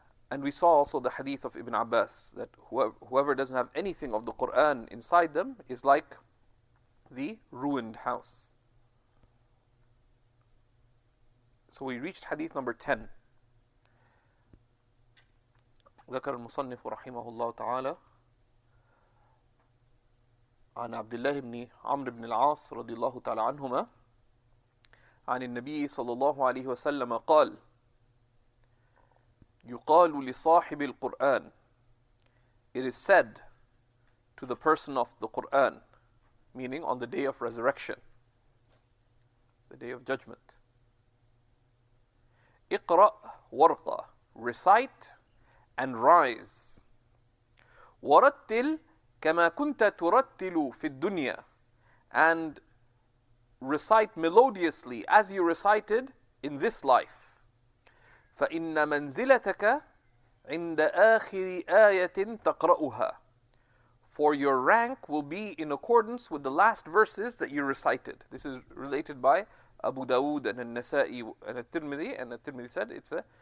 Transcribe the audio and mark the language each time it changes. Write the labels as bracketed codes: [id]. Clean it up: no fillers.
[en] And we saw also the hadith of Ibn Abbas, that whoever doesn't have anything of the Qur'an inside them is like the ruined house. So we reached hadith number 10. [ar] ذكر المصنف رحمه الله تعالى عن عبد الله بن عمرو بن العاص رضي الله تعالى عنهما عن النبي صلى الله عليه وسلم قال: يقال لصاحب القرآن, [en] it is said to the person of the Qur'an, meaning on the day of resurrection, the day of judgment, [ar] اقرأ ورقة, [en] recite and rise, [ar] ورتل كما كنت ترتل في الدنيا, [en] and recite melodiously as you recited in this life. [ar] فإن منزلتك عند آخر آية تقرأها, [en] for your rank will be in accordance with the last verses that you recited. This is related by Abu Dawood and An-Nasa'i and At-Tirmidhi, and At-Tirmidhi said it's a